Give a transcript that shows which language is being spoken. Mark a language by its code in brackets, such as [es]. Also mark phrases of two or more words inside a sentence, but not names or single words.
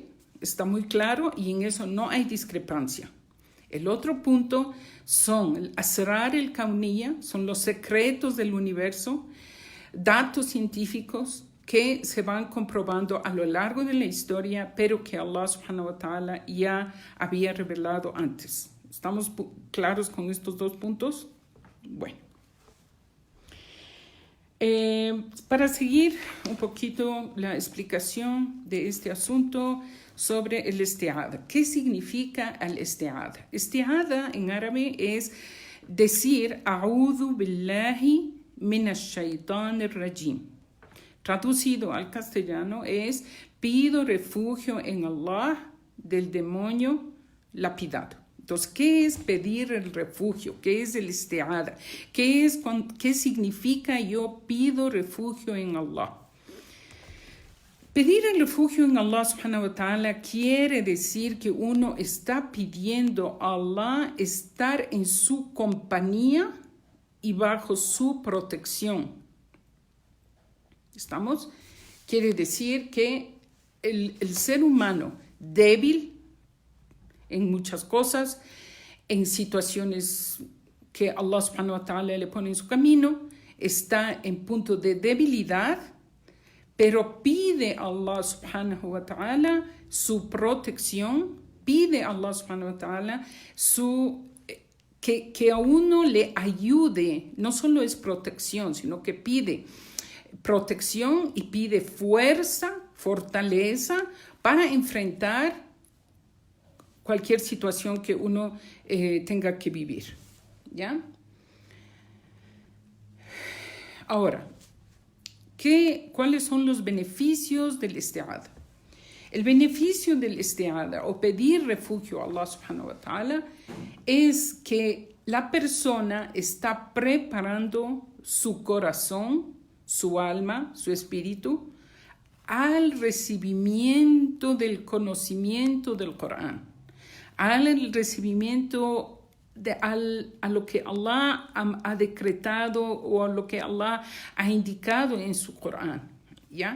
[es] Está muy claro y en eso no hay discrepancia. El otro punto son el [ar] أسرار الكونية, [es] son los secretos del universo, datos científicos que se van comprobando a lo largo de la historia, pero que Allah [ar] سبحانه وتعالى [es] ya había revelado antes. ¿Estamos claros con estos dos puntos? Bueno. Para seguir un poquito la explicación de este asunto sobre el isti'adha. ¿Qué significa el isti'adha? Isti'adha en árabe es decir [ar] أعوذ بالله من الشيطان الرجيم. [es] Traducido al castellano es pido refugio en Allah del demonio lapidado. Entonces, ¿qué es pedir el refugio? ¿Qué es el isti'adha? ¿Qué significa yo pido refugio en Allah? Pedir el refugio en Allah [ar] سبحانه وتعالى [es] quiere decir que uno está pidiendo a Allah estar en su compañía y bajo su protección. ¿Estamos? Quiere decir que el ser humano débil en muchas cosas, en situaciones que Allah [ar] سبحانه وتعالى [es] le pone en su camino, está en punto de debilidad, pero pide a Allah [ar] سبحانه وتعالى [es] su protección, pide a Allah [ar] سبحانه وتعالى [es] que a uno le ayude, no solo es protección, sino que pide protección y pide fuerza, fortaleza para enfrentar cualquier situación que uno tenga que vivir, ¿ya? Ahora, ¿cuáles son los beneficios del isti'adha? El beneficio del isti'adha o pedir refugio a Allah [ar] سبحانه وتعالى [es] es que la persona está preparando su corazón, su alma, su espíritu al recibimiento del conocimiento del Corán, al recibimiento a lo que Allah ha decretado o a lo que Allah ha indicado en su Corán, ¿ya?